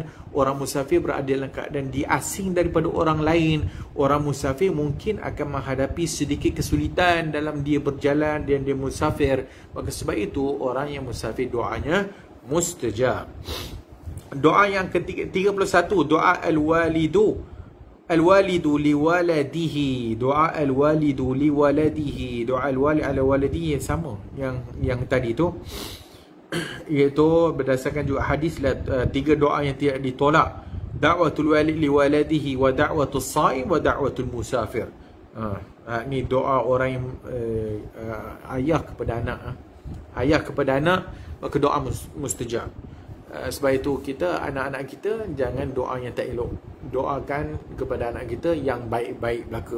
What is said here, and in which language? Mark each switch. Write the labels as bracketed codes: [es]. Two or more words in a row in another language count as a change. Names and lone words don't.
[ms] Orang musafir berada dalam keadaan dia asing daripada orang lain. Orang musafir mungkin akan menghadapi sedikit kesulitan dalam dia berjalan dan dia musafir. Maka sebab itu orang yang musafir doanya mustajab. Doa yang ke-31, doa al-walidu. [ar] الوالد لولده, [ms] doa [ar] الوالد لولده, [ms] doa [ar] الوالد على ولده [ms] yang sama yang tadi tu, iaitu berdasarkan juga hadis lah, 3 doa yang tidak ditolak. [ar] دعوة الوالد لولده ودعوة الصائم ودعوة المسافر. [ms] Ni doa orang yang ayah kepada anak. Ayah kepada anak, maka doa mustajab. Sebab itu kita, anak-anak kita jangan doa yang tak elok. Doakan kepada anak kita yang baik-baik belaka.